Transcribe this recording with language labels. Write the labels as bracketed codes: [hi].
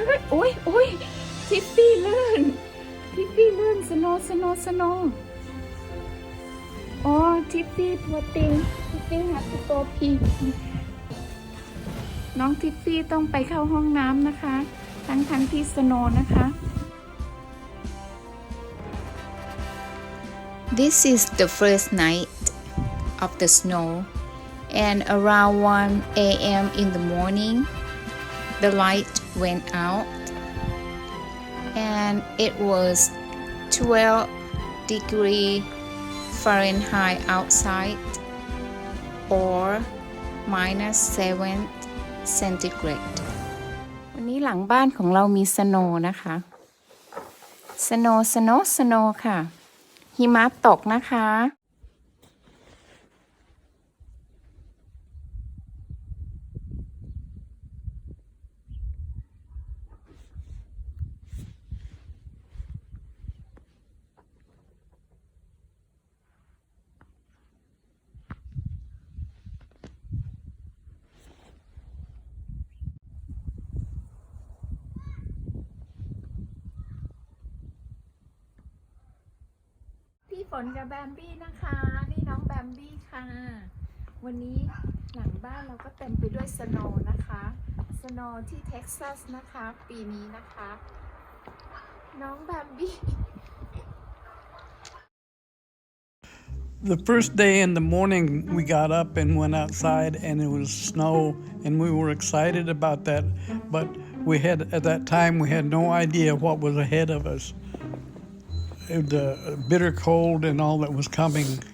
[th] โอ้ยทิฟฟี่ลื่นสโนว์อ๋อทิฟฟี่ตัวติงทิฟฟี่หักตัวพีน้องทิฟฟี่ต้องไปเข้าห้องน้ำนะคะทั้งที่สโนว์นะคะ [en] This is the first night of the snow, and around 1 a.m. in the morning, the light went out, and it was 12 degrees Fahrenheit outside, or -7 centigrade. [th] วันนี้หลังบ้านของเรามีสโนว์นะคะสโนว์ค่ะหิมะตกนะคะ พี่ฝนกับแบมบี้นะคะนี่น้องแบมบี้ค่ะวันนี้หลังบ้านเราก็เต็มไปด้วยสโนว์นะคะสโนว์ที่เท็กซัสนะคะปีนี้นะคะน้องแบมบี้ [en] The first day in the morning, we got up and went outside, and it was snow, and we were excited about that. But at that time, we had no idea what was ahead of us. The bitter cold and all that was coming.